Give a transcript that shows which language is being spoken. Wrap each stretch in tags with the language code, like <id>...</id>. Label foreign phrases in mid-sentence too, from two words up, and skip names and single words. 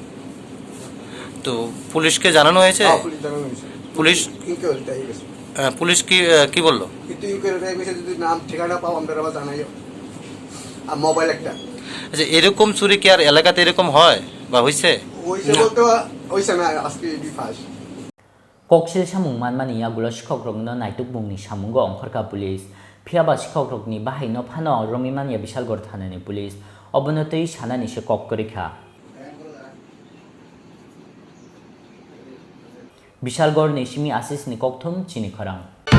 <bn>তো পুলিশকে জানানো হয়েছে পুলিশ জানানো হয়েছে পুলিশ ইনকোয়ারি তাই গেছে পুলিশ কি বললো কিন্তু ইনকোয়ারি তাই গেছে যদি নাম ঠিকানা পাও আমরা আবার জানাইও আর মোবাইল একটা আচ্ছা এরকম চুরি কি আর এলাকাতে এরকম হয় বা হইছে হইছে বলতে হইছে না আজকে বিফাস</bn> <trp>koksil samung manmani yagulo Sikokrokno naituk bungni samungo ongkhorka police phiaba Sikokrokni bahaino phano romimania bishalgor thanani police obonotei sanani se kokkorikha bishalgor ni simi asis ni kokthum Chini Khorang</trp>